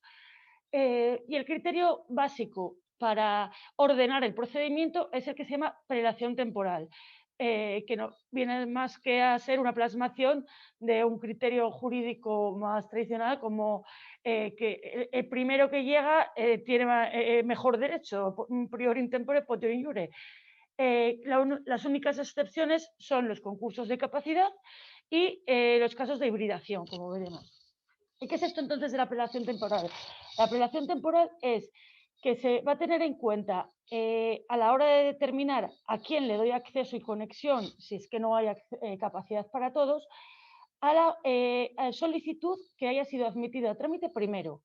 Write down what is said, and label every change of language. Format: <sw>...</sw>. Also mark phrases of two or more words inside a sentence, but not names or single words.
<es>Y el criterio básico para ordenar el procedimiento es el que se llama prelación temporal, que no viene más que a ser una plasmación de un criterio jurídico más tradicional, como que el primero que llega tiene mejor derecho,</es> <la>prior in tempore poter in iure.</la> <es>Las únicas excepciones son los concursos de capacidad y los casos de hibridación, como veremos. ¿Y qué es esto entonces de la prelación temporal? La prelación temporal es que se va a tener en cuenta a la hora de determinar a quién le doy acceso y conexión, si es que no hay capacidad para todos, a la solicitud que haya sido admitida a trámite primero.</es>